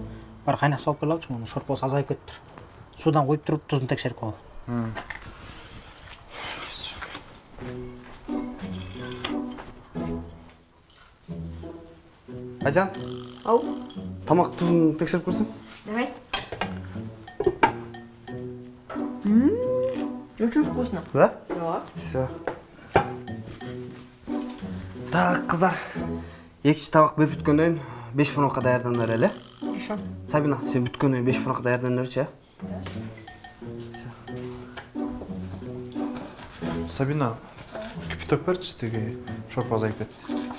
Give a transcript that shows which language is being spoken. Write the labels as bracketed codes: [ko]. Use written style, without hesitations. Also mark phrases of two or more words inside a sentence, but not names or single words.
[ky] Бар кайнак салып келе алчы, муну шорпосу азайып кетиптир. Судан коюп туруп тузун текшерип коелу. Айжан. Ау. Тамак тузун текшерип көрсөң? [ru] Давай. Очень вкусно. Да? Да. Все. Так, [ky] кыздар. Экинчи табак берип бүткөндөн 5 минутка даярдандар эле. [ru] Хорошо. [ky] Сабина, сен бүткөндөн 5 минутка даярдан берчи, Сабина, кипяток берчи, теги шорпо азайып кетти.